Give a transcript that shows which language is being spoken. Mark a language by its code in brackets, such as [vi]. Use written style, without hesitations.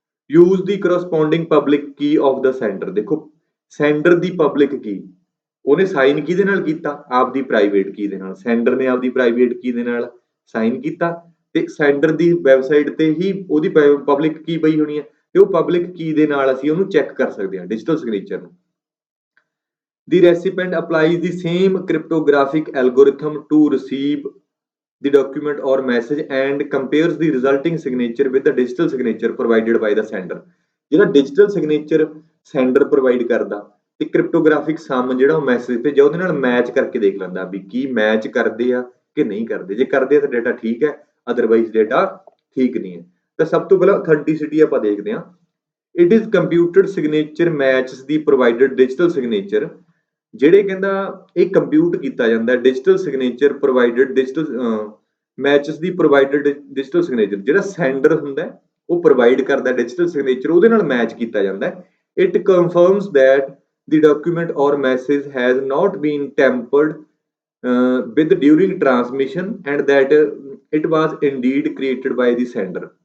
[en] Use the corresponding public key of the sender. [pa] ਦੇਖੋ sander ਦੀ public ਕੀ, ਉਹਨੇ sign ਕਿਹਦੇ ਨਾਲ ਕੀਤਾ? ਆਪਦੀ ਪ੍ਰਾਈਵੇਟ ਕੀ ਦੇ ਨਾਲ। ਸੈਂਡਰ ਨੇ ਆਪਦੀ ਪ੍ਰਾਈਵੇਟ ਕੀ ਦੇ ਨਾਲ ਸਾਈਨ ਕੀਤਾ ਤੇ ਸੈਂਡਰ ਦੀ ਵੈਬਸਾਈਟ ਤੇ ਹੀ ਉਹਦੀ ਪਬਲਿਕ ਕੀ ਪਈ ਹੋਣੀ ਹੈ, ਤੇ ਉਹ ਪਬਲਿਕ ਕੀ ਦੇ ਨਾਲ ਅਸੀਂ ਉਹਨੂੰ ਚੈੱਕ ਕਰ ਸਕਦੇ ਹਾਂ ਡਿਜੀਟਲ ਸਿਗਨੇਚਰ ਨੂੰ। [en] The recipient applies the same cryptographic algorithm to receive the document or message and compares the resulting signature with the digital signature provided by the sender। [pa] ਜਿਹੜਾ digital signature sender provide ਕਰਦਾ ਤੇ cryptographic sum ਜਿਹੜਾ ਉਹ message ਭੇਜਿਆ ਉਹਦੇ ਨਾਲ match ਕਰਕੇ ਦੇਖ ਲੈਂਦਾ ਵੀ ਕੀ ਮੈਚ ਕਰਦੇ ਆ ਕਿ ਨਹੀਂ ਕਰਦੇ। ਜੇ ਕਰਦੇ ਆ ਤਾਂ ਡਾਟਾ ਠੀਕ ਹੈ, ਅਦਰਵਾਈਜ਼ ਡਾਟਾ ਠੀਕ ਨਹੀਂ ਹੈ। ਤਾਂ ਸਭ ਤੋਂ ਪਹਿਲਾਂ ਅਥੈਂਟਿਸਿਟੀ ਆਪਾਂ ਦੇਖਦੇ ਹਾਂ। [en] It is computed signature matches the provided digital signature. [pa] ਜਿਹੜੇ ਕਹਿੰਦਾ ਇਹ ਕੰਪਿਊਟ ਕੀਤਾ ਜਾਂਦਾ digital signature provided digital matches ਦੀ ਪ੍ਰੋਵਾਈਡਡ ਡਿਜੀਟਲ ਸਿਗਨੇਚਰ। ਜਿਹੜਾ ਸੈਂਡਰ ਹੁੰਦਾ ਉਹ ਪ੍ਰੋਵਾਈਡ ਕਰਦਾ ਡਿਜੀਟਲ ਸਿਗਨੇਚਰ, ਉਹਦੇ ਨਾਲ ਮੈਚ ਕੀਤਾ ਜਾਂਦਾ। [en] It confirms that the document or message has not been tampered with during transmission and that it was indeed created by the sender।